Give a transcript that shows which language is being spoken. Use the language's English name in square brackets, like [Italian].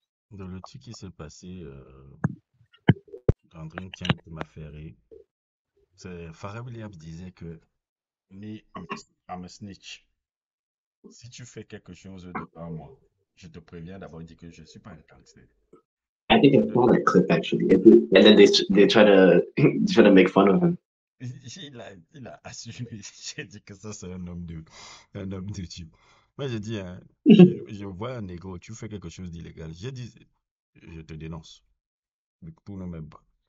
[French] Donc, le truc qui s'est passé dans Drink Champ qui m'a fait rire, c'est Pharrell Williams disait que me, I'm a snitch. Si tu fais quelque chose devant moi, je te préviens d'abord dire que je ne suis pas un gangster. [English] I think I [French] Le- [English] saw that clip actually. And then they try to try to make fun of him. [French] il a assumé. J'ai dit que ça, c'est un homme de Dieu. Moi, j'ai dit, hein, je vois un négro, tu fais quelque chose d'illégal. J'ai dit, je te dénonce. Pour ne même pas.